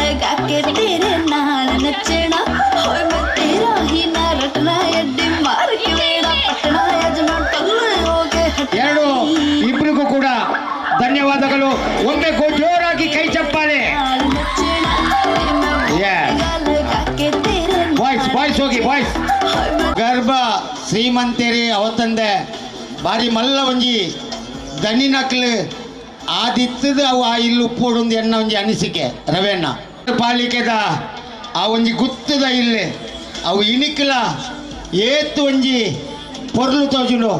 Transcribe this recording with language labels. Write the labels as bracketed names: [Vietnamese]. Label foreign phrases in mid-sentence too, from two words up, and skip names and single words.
[Kannada] ಎರಡು ಇಬ್ಬರಿಗೂ ಕೂಡ ಧನ್ಯವಾದಗಳು. ಒಮ್ಮೆ ಜೋರಾಗಿ ಕೈ ಚಪ್ಪಾಳೆ. ಬಾಯ್ಸ್ ಹೋಗಿ ಬಾಯ್ಸ್. [Tulu] ಗರ್ಭ ಶ್ರೀಮಂತೇರಿ ಅವತ್ತಂದೆ ಬಾರಿ ಮಲ್ಲ ಒಂಜಿ ದನಿ ನಕ್ಲು ಆದಿತ್ತದ ಅವು ಆ ಇಲ್ಲಿ ಉಪ್ಪೋಡೊಂದು ಎಣ್ಣ ಒಂಜಿ ಅನಿಸಿಕೆ ರವೆಣ್ಣ ಪಾಲಿಕೆದ ಆ ಒಂಜಿ ಗುತ್ತದ ಇಲ್ಲಿ ಅವು ಇಣಿಕಲ ಏತ್ತು ಒಂಜಿ ಪೊರ್ಲು ತೋಜುಂಡು.